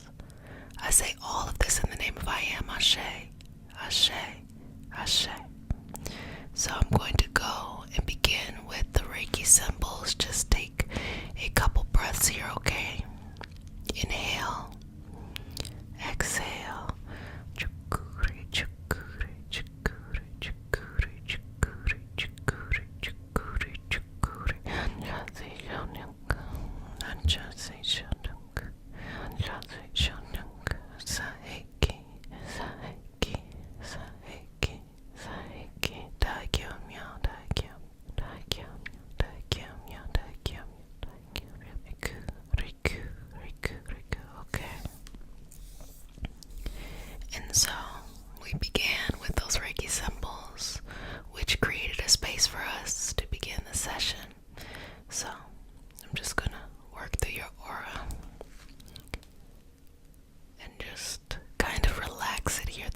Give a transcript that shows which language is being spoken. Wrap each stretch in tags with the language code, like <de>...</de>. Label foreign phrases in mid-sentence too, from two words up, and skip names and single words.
<en>I say all of this in the name of I Am, Ashe, Ashe, Ashe. So I'm going to go and begin with the Reiki symbols. Just take a couple breaths here, okay? Inhale, exhale. Chukuri, chukuri, chukuri, chukuri, chukuri, chukuri, chukuri, chukuri. Anjasi shonyanka, anjasi shonyanka, anjasi shonyanka. Saiki, saiki, saiki, saiki. Daikyo myo, daikyo, daikyo, daikyo myo, daikyo, daikyo. Riku, riku, riku, riku. Okay. And so we began with those Reiki symbols, which created a space for us to begin the session. So I'm just gonna work through your aura and just kind of relax it here.</en>